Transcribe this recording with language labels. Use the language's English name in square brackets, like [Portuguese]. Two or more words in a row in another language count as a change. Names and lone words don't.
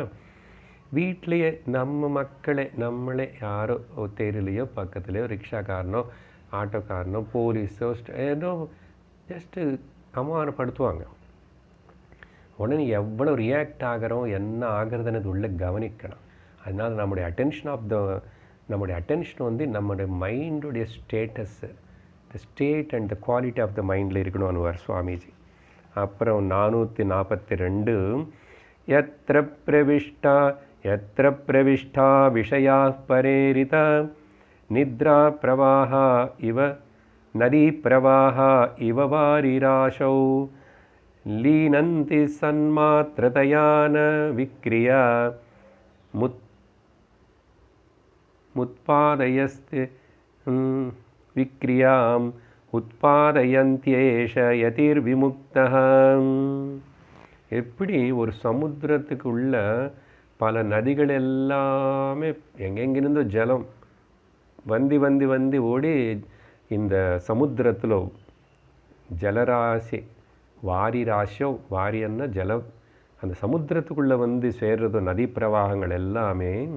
[Tamil] வீட்லேயே நம்ம மக்களே நம்மளே யாரோ தெருலையோ பக்கத்துலேயோ ரிக்ஷாக்காரனோ ஆட்டோக்காரனோ போலீஸோ ஏதோ ஜஸ்ட்டு அவமானப்படுத்துவாங்க. உடனே எவ்வளோ ரியாக்ட் ஆகிறோம், என்ன ஆகிறதுன்னு உள்ளே கவனிக்கணும். அதனால் நம்முடைய அட்டென்ஷன் வந்து நம்முடைய மைண்டுடைய ஸ்டேட்டஸ்ஸு, [English] the state and the quality of the mind [Tamil] இருக்கணும்னுவார் சுவாமிஜி. [Sanskrit] அப்புறம் 442 यत्र प्रविष्टा विषयाः परेरिता निद्रा प्रवाहा इव नदी प्रवाहा इव वारिराशौ लीनन्ति सन्मात्रतया न विक्रिया मुत्पादयस्ते विक्रियाम् उत्पादयन्त्येष यतिर्विमुक्तः. [Tamil] எப்படி ஒரு சமுத்திரத்துக்கு உள்ள பல நதிகள் எல்லாமே எங்கெங்கிருந்தோ ஜலம் வந்து ஓடி இந்த சமுத்திரத்தில் ஜலராசி வாரியன்னா ஜலம், அந்த சமுத்திரத்துக்குள்ளே வந்து சேர்றதோ நதி பிரவாகங்கள் எல்லாமே.